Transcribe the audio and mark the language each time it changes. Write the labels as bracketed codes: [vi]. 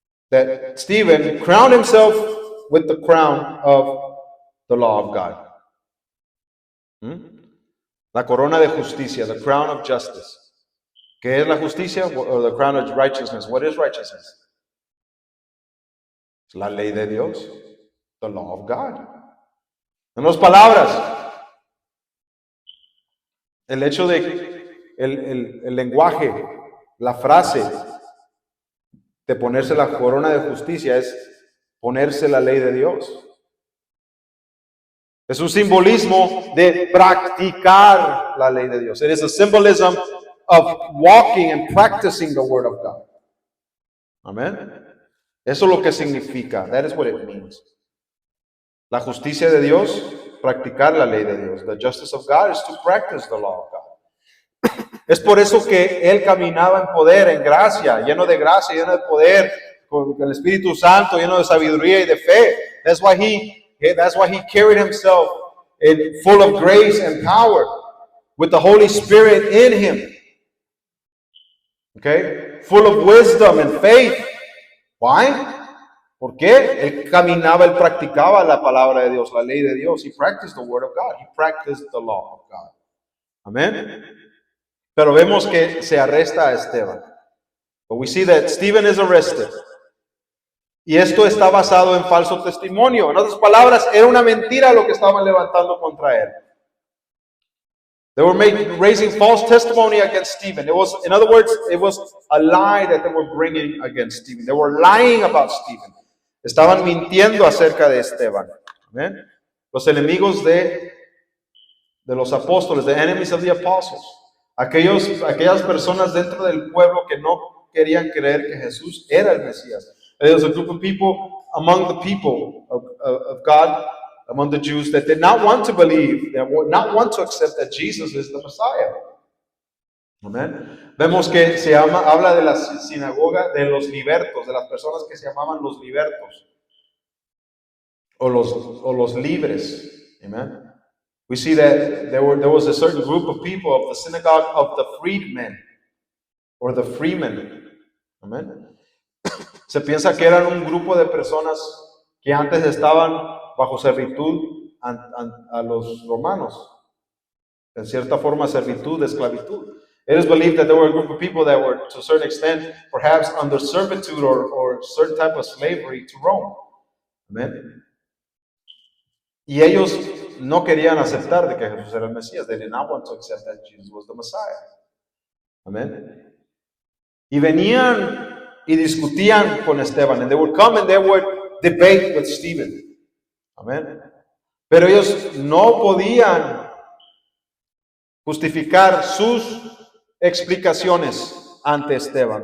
[en] that Stephen crowned himself with the crown of the law of God. [es] La corona de justicia, [en] the crown of justice. [es] ¿Qué es la justicia? [en] Or the crown of righteousness. What is righteousness? [es] Es la ley de Dios. [en] The law of God. [es] En otras palabras, el hecho de el lenguaje, la frase de ponerse la corona de justicia es ponerse la ley de Dios. Es un simbolismo de practicar la ley de Dios. [en] It is a symbolism of walking and practicing the word of God. [es] Amén. Eso es lo que significa. [en] That is what it means. [es] La justicia de Dios, practicar la ley de Dios. [en] The justice of God is to practice the law of God. [es] Es por eso que él caminaba en poder, en gracia, lleno de gracia, lleno de poder, con el Espíritu Santo, lleno de sabiduría y de fe. [en] That's why he carried himself full of grace and power, with the Holy Spirit in him. Okay? Full of wisdom and faith. Why? [es] ¿Por qué? Él caminaba, él practicaba la palabra de Dios, la ley de Dios. [en] He practiced the word of God. He practiced the law of God. Amén. [es] Pero vemos que se arresta a Esteban. [en] But we see that Stephen is arrested. [es] Y esto está basado en falso testimonio. En otras palabras, era una mentira lo que estaban levantando contra él. [en] They were raising false testimony against Stephen. In other words, it was a lie that they were bringing against Stephen. They were lying about Stephen. [es] Estaban mintiendo acerca de Esteban. ¿Ven? Los enemigos de los apóstoles, [en] the enemies of the apostles. [es] Aquellas personas dentro del pueblo que no querían creer que Jesús era el Mesías. [en] There was a group of people among the people of God, among the Jews, that did not want to believe, that would not want to accept that Jesus is the Messiah. Amen. [es] Vemos que habla de la sinagoga de los libertos, de las personas que se llamaban los libertos o los libres. [en] Amen. We see that there was a certain group of people of the synagogue of the freedmen or the freemen. Amen. [es] Se piensa que eran un grupo de personas que antes estaban bajo servitud a los romanos. En cierta forma, servitud, esclavitud. [en] It is believed that there were a group of people that were, to a certain extent, perhaps under servitude or certain type of slavery to Rome. Amen. [es] Y ellos no querían aceptar de que Jesús era el Mesías. [en] They did not want to accept that Jesus was the Messiah. Amen. [es] Y venían y discutían con Esteban. [en] And they would come and they would debate with Stephen. Amen. [es] Pero ellos no podían justificar sus explicaciones ante Esteban.